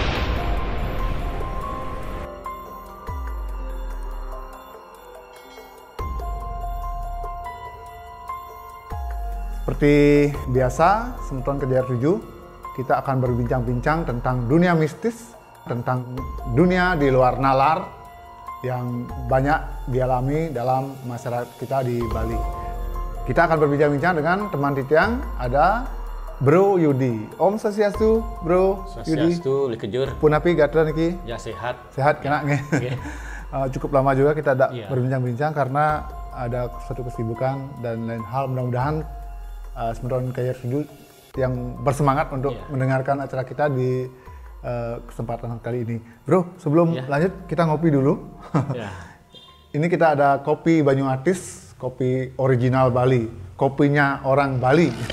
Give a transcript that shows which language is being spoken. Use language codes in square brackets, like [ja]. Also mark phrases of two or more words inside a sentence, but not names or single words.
[id] Seperti biasa, Semeton KJR 7, kita akan berbincang-bincang tentang dunia mistis, tentang dunia di luar nalar, yang banyak dialami dalam masyarakat kita di Bali. Kita akan berbincang-bincang dengan teman Titiang, ada Bro Yudi. Om Swastiastu, Bro Yudi. Swastiastu, likejur. [ban] Punapi gatra niki? [id] Ya sehat. [ban] Sehat kena nge. [id] Okay. Cukup lama juga kita berbincang-bincang karena ada suatu kesibukan dan lain hal. Mudah-mudahan Semeton KJR 7 yang bersemangat untuk mendengarkan acara kita di kesempatan kali ini. Bro, sebelum lanjut kita ngopi dulu. Ini kita ada kopi Banyuatis, kopi original Bali, kopinya orang Bali.